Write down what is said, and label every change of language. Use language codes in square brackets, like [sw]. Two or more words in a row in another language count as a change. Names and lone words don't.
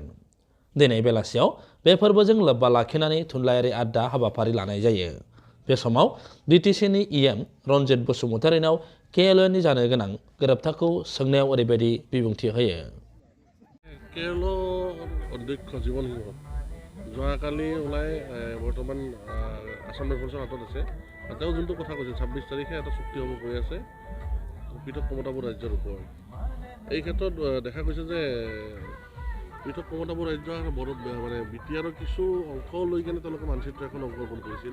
[brx] दिनै बेलासियाव बे फोरबोजों लोब्बा लाखिनानै थुनलाइयारि आड्डा हाबाफारि लानाय जायो। बे समाव बिटिसिनि इएम रन्जित बसुमतारिनाव केएलअनि जानो गोनां गोरोबथाखौ सोंनायाव ओरैबायदि बिबुंथि होयो। [as] केएलअ अध्यक्ष জীৱন সিংহ যোৱাকালি ওলাই বৰ্তমান আসাম ৰাইফলছৰ হাতত আছে। তেওঁ যোনটো কথা কৈছে 26 তাৰিখে এটা চুক্তি হ'ব গৈ আছে পৃথক ক্ষমতাবোৰ ৰাজ্যৰ ওপৰত। এই ক্ষেত্ৰত দেখা গৈছে যে পৃথক ক্ষমতাবোৰ ৰাজ্য মানে বিটিআৰৰ কিছু অংশ লৈ কেনে তেওঁলোকে মানচিত্ৰ এখন অংকন কৰিছিল।